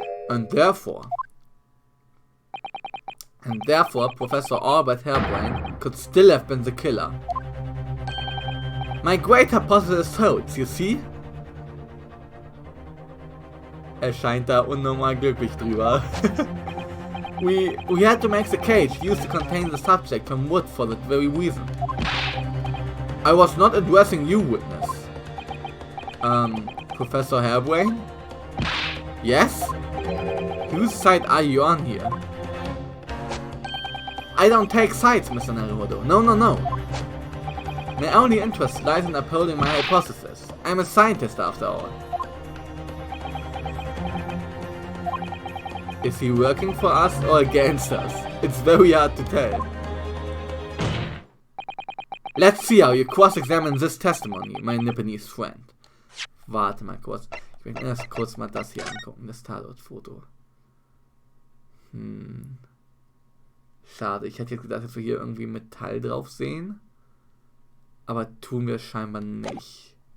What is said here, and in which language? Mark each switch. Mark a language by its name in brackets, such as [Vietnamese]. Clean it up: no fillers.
[English] And therefore, Professor Albert Hairbrain could still have been the killer. My great hypothesis holds, you see? [German] Scheint da unnormal glücklich drüber. [English] We had to make the cage used to contain the subject from wood for that very reason. I was not addressing you, witness. Professor Hairbrain? Yes? Whose side are you on here? I don't take sides, Mr. Naruhodo. No, no, no. My only interest lies in upholding my hypothesis. I'm a scientist after all. Is he working for us or against us? It's very hard to tell. Let's see how you cross-examine this testimony, my Nipponese friend. [German] Warte mal kurz. Ich will erst kurz mal das hier angucken, das Tatortfoto. Schade, ich hätte jetzt gedacht, dass wir hier irgendwie Metall drauf sehen. Aber tun wir scheinbar nicht.